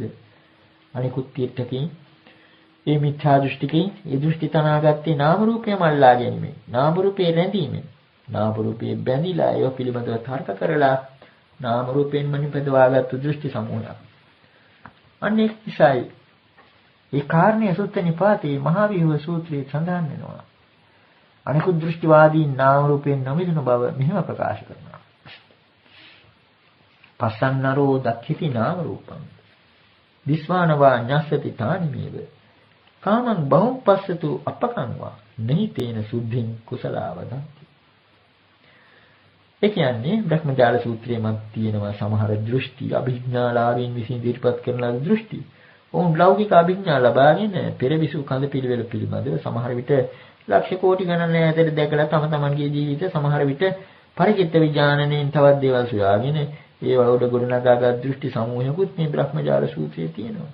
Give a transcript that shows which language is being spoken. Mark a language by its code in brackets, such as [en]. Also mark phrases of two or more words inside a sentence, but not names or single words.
[si] අනිකුත් ත්‍ිටකේ මේ මිත්‍යා දෘෂ්ටිකේ ඒ දෘෂ්ටි තනාගත්තේ නාම රූපය මල්ලා ගැනීමෙන්, නාම රූපේ රැඳීමෙන්, නාම රූපේ බැඳිලා ඒව පිළිබඳව තර්ක කරලා නාම රූපයෙන්ම නිපදවාගත්තු දෘෂ්ටි සමූහයක්. අනේ කිසයි ඒ කාරණේ සුත්ත නිපාතේ මහා විහුව සූත්‍රයේ සඳහන් වෙනවා. අනිකුත් දෘෂ්ටිවාදී නාම රූපයෙන් නොමිදුණු බව මෙහෙම ප්‍රකාශ කරනවා. [pi] පස්සන්නරෝ දක්ඛිති නාම රූපං විස්වානවා ඤස්සති තානිමේව කාමං බහුම් පස්සතු අපකංවා නහිතේන සුද්ධින් කුසලාවදන්ති. [si] ඒ කියන්නේ බ්‍රහ්මජාල සූත්‍රයේ මත තියෙනවා සමහර දෘෂ්ටි අභිඥාලාභීන් විසින් ඉදිරිපත් කරන දෘෂ්ටි. ඔවුන් ලෞකික අභිඥා ලබාගෙන පෙරවිසු කඳ පිළිවෙල පිළිබඳව සමහර විට ලක්ෂ කෝටි ගණන් ඈතට දැකලා තම තමන්ගේ ජීවිත සමහර විට පරිචිත්ත විඥානණයෙන් තවත් දේවල් සොයාගෙන ඒවා උඩ ගොඩනගාගත් දෘෂ්ටි සමූහයකුත් මේ බ්‍රහ්මජාල සූත්‍රයේ තියෙනවා.